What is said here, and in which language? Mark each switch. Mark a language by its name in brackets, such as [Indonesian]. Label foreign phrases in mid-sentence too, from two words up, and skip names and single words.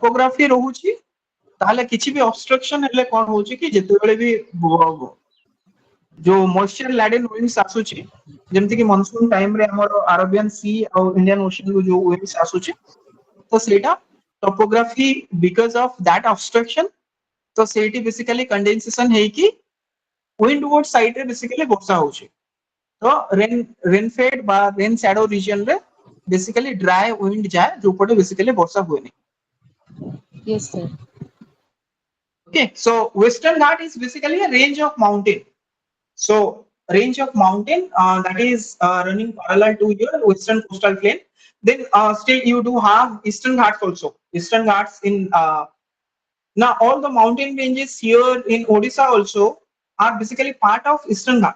[Odia] ଟୋପୋଗ୍ରାଫି ରହୁଛି ତାହେଲେ କିଛି ବି ଅବଷ୍ଟ୍ରକ୍ସନ ହେଲେ କଣ ହଉଛି କି, ଯେତେବେଳେ ବି ଯୋଉ [English] moisture laden winds [Odia] ଆସୁଛି, ଯେମିତି କି [English] monsoon time [Odia] ରେ ଆମର ଆରବିଆନ ସି ଆଉ ଇଣ୍ଡିଆନ ଓସନ ରୁ ଯୋଉ ୱିଣ୍ଡସ୍ ଆସୁଛି, ତ ସେଇଟା [English] topography because of that obstruction, [Odia] ତ ସେଇଠି [English] basically condensation [Odia] ହେଇକି [English] wind ward side [Odia] ରେ ବେସିକାଲି ବର୍ଷା ହଉଛି। ତ [English] rain fed [Odia] ବା [English] rain shadow region [Odia] ରେ [English] basically dry wind [Odia] ଯାଏ, ଯୋଉପଟେ ବେସିକାଲି ବର୍ଷା ହୁଏନି। [English] yes sir. Okay, so Western Ghat is basically a range of mountain. So range of mountain that is running parallel to your Western coastal plain. Then still you do have Eastern Ghats also. Eastern Ghats in Now all the mountain ranges here in Odisha also are basically part of Eastern Ghat.